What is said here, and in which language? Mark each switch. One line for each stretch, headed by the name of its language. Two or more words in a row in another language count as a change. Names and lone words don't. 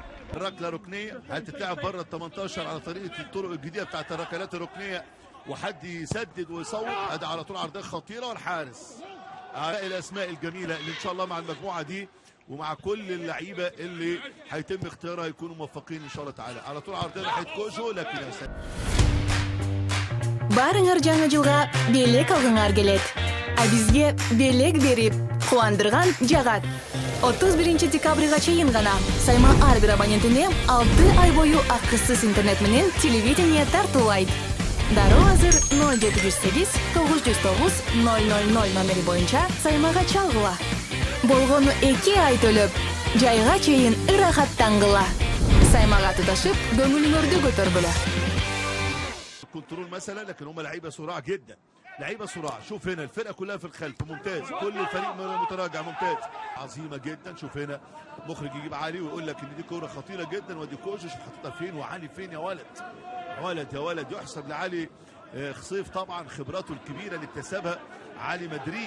Arabic: الركله ركنيه هتتلعب بره ال 18 على طريقه الطرق الجديده بتاعت الركلات الركنيه، وحد يسدد ويصوب. ادي على طول عرضيه خطيره، والحارس الاسماء الجميله اللي ان شاء الله مع المجموعه دي ومع كل اللعيبه اللي هيتم اختيارها يكونوا موفقين ان شاء الله تعالى. على طول عرضيه ناحيه كوجو، لكن
Kyrgyz: Барыңар жаңа жылға белек алғыңар келет. Бизге белек берип, кубандырган жагат. 31 декабрга чейин гана сайма ар бир абонентине 6 ай бою акысыз интернет менен телевидение тартуулайт. Дароо азыр 0708 909 000 номери боюнча саймага чалгыла. Болгону 2 ай төлөп, жайга чейин ырахаттангыла. Саймага туташып, көңүлүңөрдү көтөргүлө.
Arabic: كنترول مثلا، لكن هم لعيبه صراع جدا، لعيبه صراع. شوف هنا الفرقه كلها في الخلف ممتاز، كل الفريق متراجع ممتاز، عظيمه جدا. شوف هنا مخرج يجيب علي ويقول لك ان دي كوره خطيره جدا، ودي كوجو شوف حاططها فين وعلي فين. يا ولد يحسب لعلي خصيف طبعا خبراته الكبيره اللي اكتسبها علي مدريد.